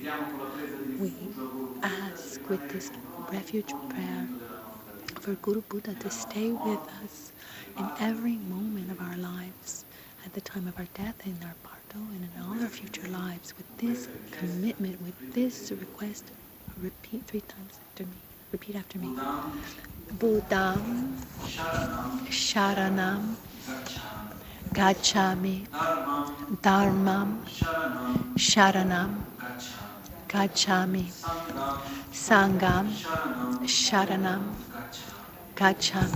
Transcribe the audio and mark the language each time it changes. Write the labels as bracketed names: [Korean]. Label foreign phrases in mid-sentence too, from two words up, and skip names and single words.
[English] We ask with this refuge prayer for Guru Buddha to stay with us in every moment of our lives, at the time of our death, in our bardo, and in all our future lives. With this commitment, with this request, repeat 3 times after me. Repeat after me. [Pali] Buddham Sharanam Gacchami. Dharmam Sharanam Gacchami. Sangham Sharanam Gacchami.